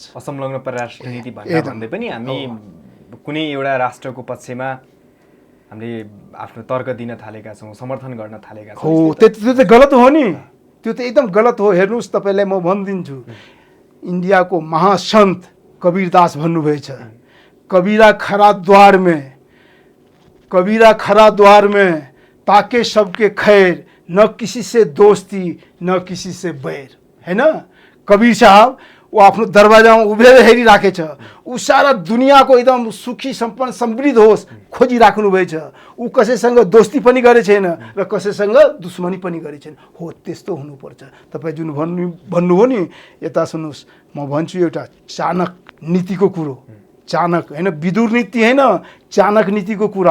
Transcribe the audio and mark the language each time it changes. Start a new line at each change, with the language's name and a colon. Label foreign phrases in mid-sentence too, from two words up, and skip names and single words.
Nepali: असंलग्न परराष्ट्र नीति भन्दै पनि हामी कुनै एउटा राष्ट्रको पक्षमा हामीले आफ्नो तर्क दिन थालेका छौँ, समर्थन गर्न थालेका छौँ। हो त्यो त गलत हो नि, त्यो त एकदम गलत हो। हेर्नुहोस् तपाईँलाई म भनिदिन्छु, इन्डियाको महासन्त कबीरदास भन्नुभएछ,
Hindi: कबीरा खरा द्वार में ताके सबके खैर, न किसी से दोस्ती न किसी से बैर है ना।
Nepali: कबीर साहब वो आफ्नो दरवाजामा उभिएर हेरिराखेछ, ऊ सारा दुनियाँको एकदम सुखी सम्पन्न समृद्ध होस् खोजिराख्नु भएछ। ऊ कसैसँग दोस्ती पनि गरे छैन र कसैसँग दुश्मनी पनि गरे छैन। हो त्यस्तो हुनुपर्छ। तपाईँ जुन भन्नुभयो नि, यता सुन्नुहोस्, म भन्छु एउटा चाणक नीतिको कुरो, चाणक होइन, विदुर नीति होइन, चाणक नीतिको कुरा।